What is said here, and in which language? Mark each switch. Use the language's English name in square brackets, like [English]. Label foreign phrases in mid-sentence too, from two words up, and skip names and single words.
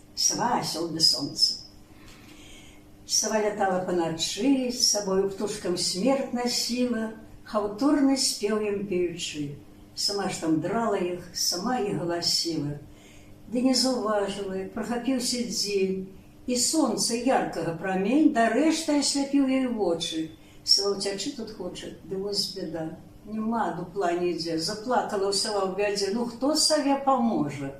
[Russian] Сова, осел да солнце. Сова летала по ночи, с собою птушкам смерть носила, [Belarusian] хаўтурны спеў ім пеючы. Сама ж там драла іх, сама і галасіла. Ды не заўважыла, як прахапіўся дзень, і сонца яркага прамень дарэшты асляпіў ёй вочы. Сова ўцячы тут хоча, ды вось бяда. Нема дупла нідзе, заплакала сова ў бядзе, ну хто саве паможа?